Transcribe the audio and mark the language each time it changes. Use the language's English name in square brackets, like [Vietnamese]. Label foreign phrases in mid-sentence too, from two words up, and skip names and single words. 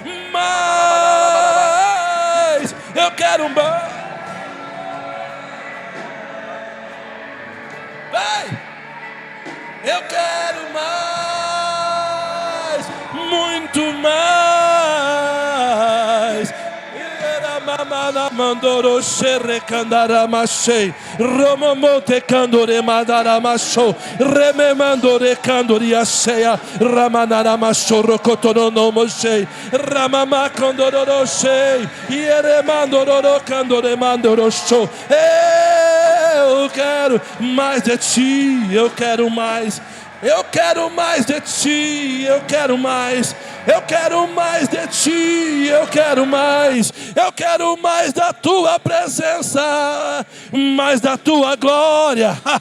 [Portuguese] Mais. Eu quero mais. Vai. Eu quero mais. Muito mais. Mandoro xerre candaramachei romomote candore madaramasho rememandore candoria cheia ramanaramacho rocotono mochei ramama condoro chei ieremandoro candore mandoro show. Eu quero mais de ti. Eu quero mais. Eu quero mais de ti. Eu quero mais. Eu quero mais de ti, eu quero mais da tua presença, mais da tua glória.